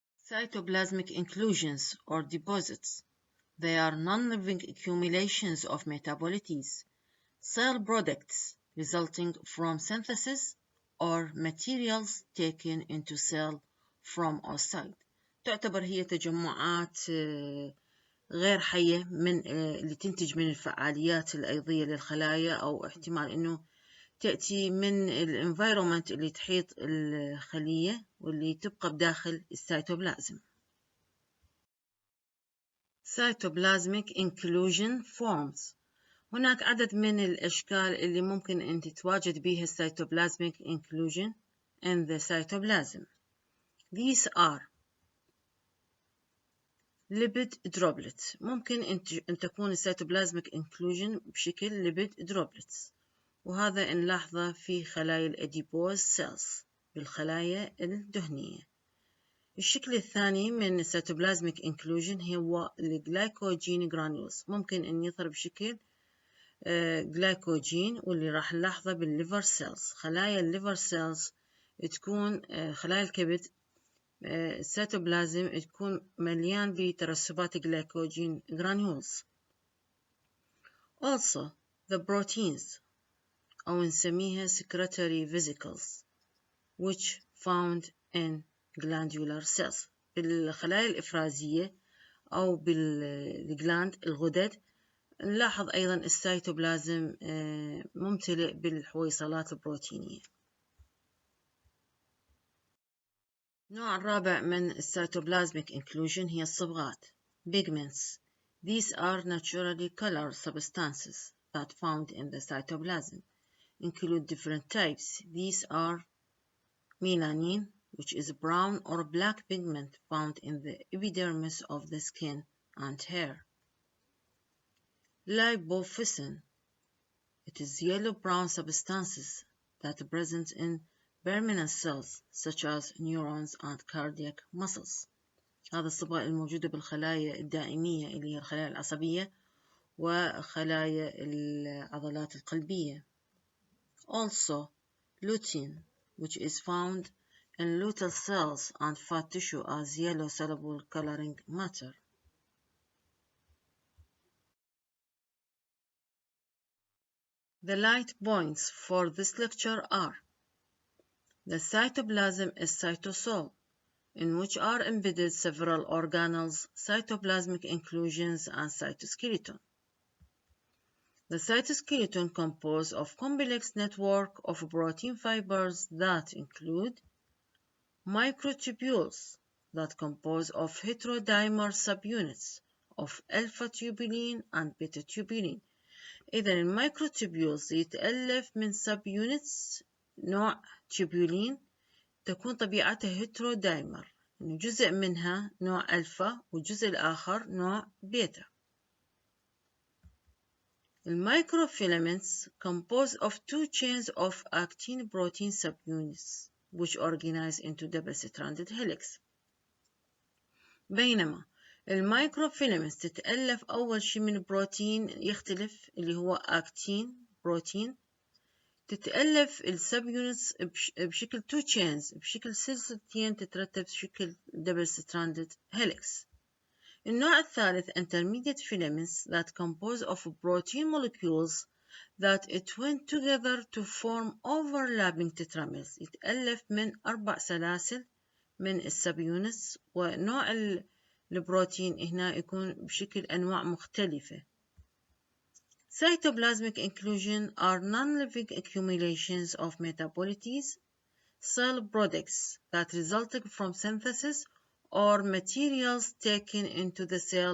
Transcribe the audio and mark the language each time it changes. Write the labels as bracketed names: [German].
[English] Cytoplasmic inclusions or deposits. They are non-living accumulations of metabolites, cell products resulting from synthesis or materials taken into cell from outside. [Arabic] تعتبر هي تجمعات غير حية من اللي تنتج من الفعاليات الأيضية للخلايا، أو احتمال إنه تأتي من الانفايرومنت اللي تحيط الخلية واللي تبقى بداخل السيتوبلازم. [English] Cytoplasmic inclusion forms. [Arabic] هناك عدد من الأشكال اللي ممكن أن تتواجد بها [English] cytoplasmic inclusion in the cytoplasm. These are lipid droplets. [Arabic] ممكن أن تكون [English] cytoplasmic inclusion [Arabic] بشكل [English] lipid droplets، [Arabic] وهذا نلاحظه في خلايا الأديبوز cells بالخلايا الدهنية. الشكل الثاني من [English] cytoplasmic inclusion [Arabic] هو الجلايكوجين granules. ممكن أن يظهر بشكل جلايكوجين، واللي راح نلاحظه بالليفر سيلز. خلايا الليفر سيلز تكون خلايا الكبد، السيتوبلازم تكون مليان بترسبات جلايكوجين granules. [English] Also the proteins [Arabic] أو نسميها [English] secretory vesicles which found in glandular cells. [Arabic] بالخلايا الإفرازية أو بالجلاند الغدد نلاحظ أيضا السيتوبلازم ممتلئ بالحويصلات البروتينية. النوع الرابع من السيتوبلازميك inclusion هي الصبغات pigments. [English] These are naturally colored substances that found in the cytoplasm include different types. These are melanin, which is a brown or black pigment found in the epidermis of the skin and hair. Lipofuscin. It is yellow-brown substances that are present in permanent cells such as neurons and cardiac muscles. [Arabic] هذا الصبغة الموجودة بالخلايا الدائمية اللي هي الخلايا العصبية وخلايا العضلات القلبية. [English] Also, lutein, which is found in luteal cells and fat tissue as yellow soluble coloring matter. The light points for this lecture are: the cytoplasm is cytosol, in which are embedded several organelles, cytoplasmic inclusions, and cytoskeleton. The cytoskeleton composed of complex network of protein fibers that include microtubules that compose of heterodimer subunits of alpha-tubulin and beta-tubulin. [Arabic] إذا الميكروتوبيولز يتألف من سب يونتس نوع تيبولين تكون طبيعتها هيترودايمر، إنه جزء منها نوع ألفا والجزء الآخر نوع بيتا. [English] الميكروفيلامنتس composed of two chains of actin protein subunits which organize into double-stranded helix. [Arabic] بينما الميكروفيلامنتس تتألف أول شي من بروتين يختلف اللي هو أكتين بروتين، تتألف السب يونتس بشكل تو تشينز، بشكل سلسلتين تترتب بشكل دبل ستراندد هيليكس. النوع الثالث [English] intermediate filaments that compose of protein molecules that twine together to form overlapping tetramers. [Arabic] يتألف من 4 سلاسل من السب يونتس، ونوع البروتين هنا يكون بشكل أنواع مختلفة. [English] Cytoplasmic inclusion are non-living accumulations of metabolites, cell products that resulted from synthesis or materials taken into the cell from outside.